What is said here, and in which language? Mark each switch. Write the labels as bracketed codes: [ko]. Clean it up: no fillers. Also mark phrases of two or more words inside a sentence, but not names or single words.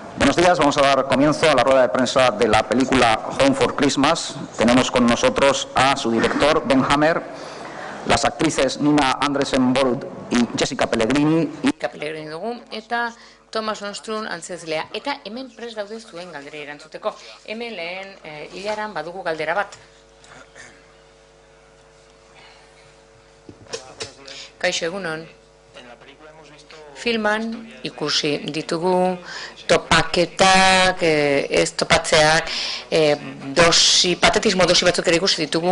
[es] Buenos días, vamos a dar comienzo a la rueda de prensa de la película Home for Christmas. Tenemos con nosotros a su director, Ben Hammer, las actrices Nina Andresen-Bold y Jessica Pellegrini. [eu] Pellegrini dugu, eta Thomas Onstrun antzezlea. Eta hemen prest daude zuen galdera erantzuteko. Hemen lehen hilaran badugu galdera bat. Kaixo, egunon. Filman ikusi ditugu topaketak, ez topatzeak, patetismo dosi batzuk ere ikusi ditugu.